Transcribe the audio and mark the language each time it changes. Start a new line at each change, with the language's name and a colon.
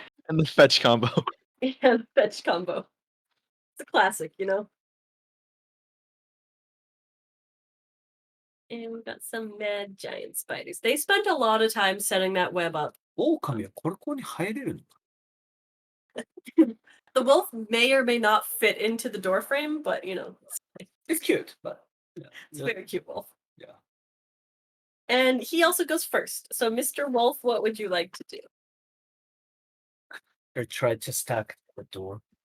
English: And the fetch combo. Yeah, fetch combo. It's a classic, you know? And we've got some mad giant spiders. They spent a lot of time setting that web up.
Japanese: 狼はここに入れるんだ。
English: The wolf may or may not fit into the door frame, but you know, It's cute, but yeah. it's a very cute wolf. Yeah. And he also goes first. So, Mr. Wolf, what would you like to do? I tried to stack the door.